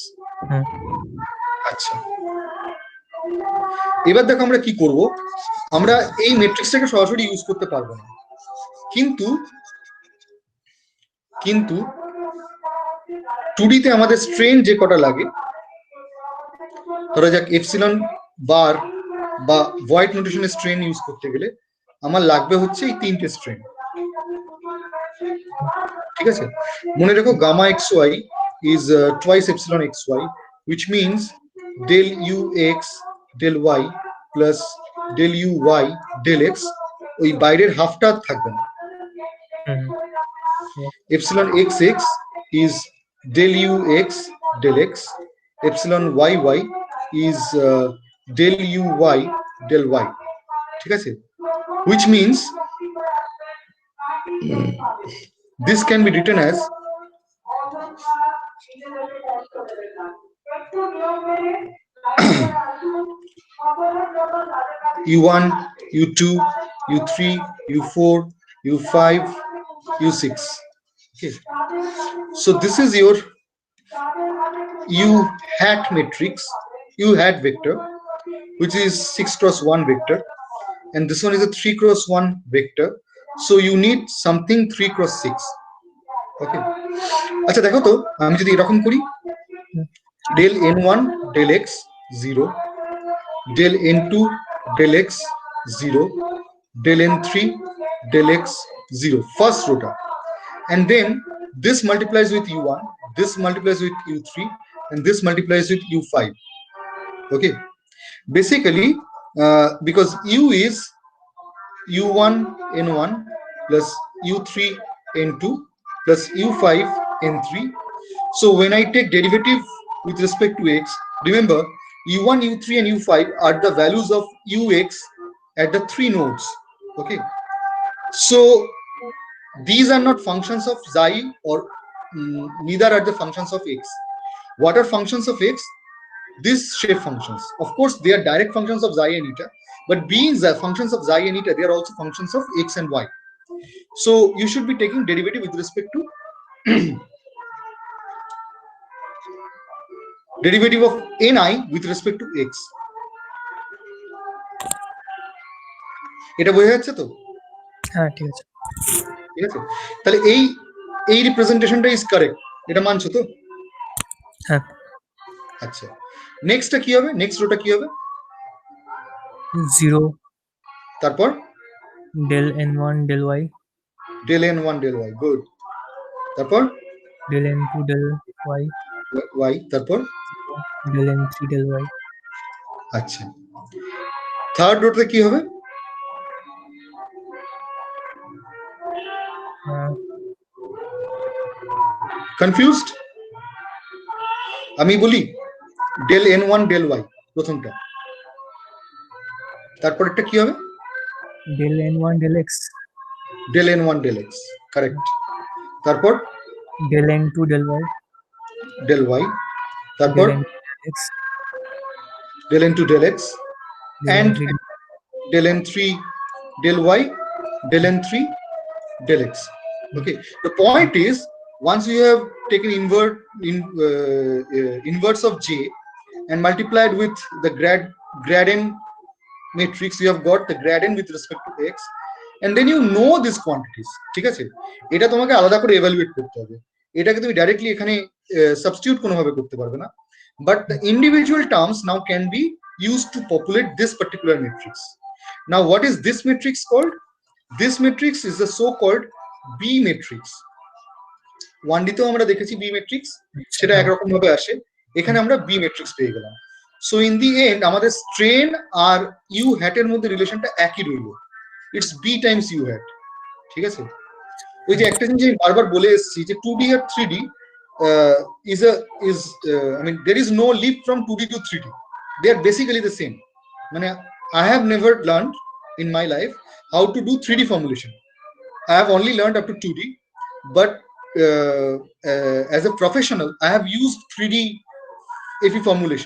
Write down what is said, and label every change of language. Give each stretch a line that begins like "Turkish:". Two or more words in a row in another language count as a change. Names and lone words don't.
Bangla: আচ্ছা, এবার দেখো আমরা কি করব, আমরা এই ম্যাট্রিক্সটাকে সরাসরি ইউজ করতে পারবো না, কিন্তু 2D তে আমাদের স্ট্রেন যে কটা লাগে, ধরা যাক এপসিলন বার বা ভয়েড নোটেশনের স্ট্রেন ইউজ করতে গেলে আমার লাগবে হচ্ছে এই তিনটে স্ট্রেন, ঠিক আছে। মনে রেখো
English: gamma x y is twice epsilon x y, which means del u x del y plus del u y del x,
Bangla: ওই বাইরের হাফটা থাকবে না।
English: epsilon x x is del u x del x, epsilon y y is del u y del y,
Bangla: ঠিক আছে,
English: which means this can be written as u1 u2 u3 u4 u5 u6, okay. So this is your u hat matrix, u hat vector, which is 6 cross 1 vector, and this one is a 3 cross 1 vector, so you need something 3 cross 6, okay.
Bangla: আচ্ছা দেখো তো, আমি যদি এরকম করি,
English: del n1 del x 0, del n2 del x 0, del n3 del x 0, first rota, and then this multiplies with u1, this multiplies with u3, and this multiplies with u5, okay. Basically because u is u1 n1 plus u3 n2 plus u5 n3, so when I take derivative with respect to x, remember u1 u3 and u5 are the values of ux at the three nodes, okay. So these are not functions of xi, or neither are the functions of x. What are functions of x? These shape functions, of course they are direct functions of xi and eta, but being the functions of xi and eta, they are also functions of x and y. So you should be taking derivative with respect to derivative of ni with respect to x.
Bangla: এটা বোঝা যাচ্ছে তো? হ্যাঁ ঠিক আছে, ঠিক আছে, তাহলে এই রিপ্রেজেন্টেশনটা ইজ কারেক্ট, এটা মানছো তো? হ্যাঁ। আচ্ছা, নেক্সটটা কি হবে? নেক্সট রোটা কি হবে?
English: 0,
Bangla: তারপর
English: del n1 del y, del n1 del y,
Bangla: গুড। তারপর
English: del n2 del y,
Bangla: y, তারপর
English: del n3 del y।
Bangla: আচ্ছা, থার্ড রোতে কি হবে? কনফিউজড? আমি বলি
English: del n1 del y
Bangla: প্রথমটা, তারপরটা কি হবে?
English: del n1 del x, del n1 del x, কারেক্ট। তারপর del n2 del y, del y, তারপর del n2 del x, del n2 del x, del and n3 del n3 del y, del n3 del x. Okay, the point is, once you have taken inverse of j and multiplied with the grad n matrix, you have got the grad n with respect to x, and then you know these quantities,
Bangla: ঠিক আছে? এটা তোমাকে আলাদা করে evaluate করতে হবে, এটাকে তুমি ডাইরেক্টলি এখানে সাবস্টিটিউট কোনোভাবে করতে পারবে না,
English: but the individual terms now can be used to populate this particular matrix. Now what is this matrix called? This matrix is the so-called B matrix.
Bangla: 1D তেও আমরা দেখেছি B matrix, সেটা একরকম ভাবে আসে, এখানে আমরা B matrix পেয়ে গেলাম।
English: so in the end
Bangla: আমাদের স্ট্রেন আর ইউ হ্যাট এর মধ্যে রিলেশনটা একই রইল,
English: it's B times u hat,
Bangla: ঠিক আছে? ওই যে একটা জিনিস আমি বারবার বলে এসেছি যে 2D আর 3D
English: I mean there is no leap from 2D to 3D, they are basically the same. মানে I have never learned in my life how to do 3D formulation. I have only learned up to 2D, but as a professional I have used 3D FE formulation.